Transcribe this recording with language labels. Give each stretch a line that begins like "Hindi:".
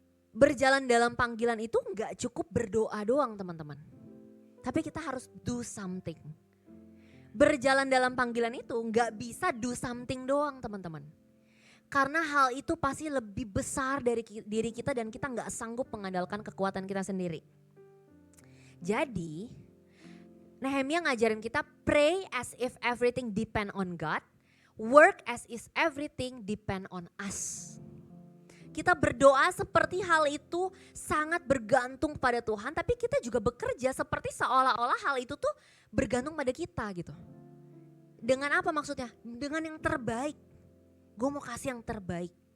Indonesian: Berjalan dalam panggilan itu gak cukup berdoa doang teman-teman. Tapi kita harus
English: do something.
Indonesian: Berjalan dalam panggilan itu gak bisa do something doang teman-teman. Karena hal itu pasti lebih besar dari diri kita dan kita gak sanggup mengandalkan kekuatan kita sendiri. Jadi Nehemia ngajarin kita
English: pray as if everything depend on God, work as if everything depend on us.
Indonesian: Kita berdoa seperti hal itu sangat bergantung pada Tuhan, tapi kita juga bekerja seperti seolah-olah hal itu tuh bergantung pada kita gitu. Dengan apa maksudnya? Dengan yang terbaik. Gue mau kasih yang terbaik.